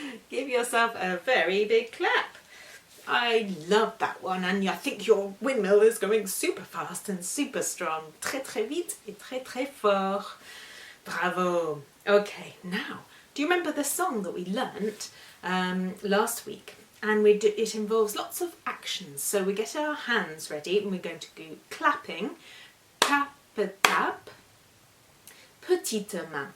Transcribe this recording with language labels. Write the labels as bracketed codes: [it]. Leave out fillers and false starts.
[en] Give yourself a very big clap. I love that one and I think your windmill is going super fast and super strong. [fr] Très très vite et très très fort. Bravo. [en] Okay, now, do you remember the song that we learnt last week? And it involves lots of actions. So we get our hands ready and we're going to go clapping. [fr] Tap, tap. Petite main.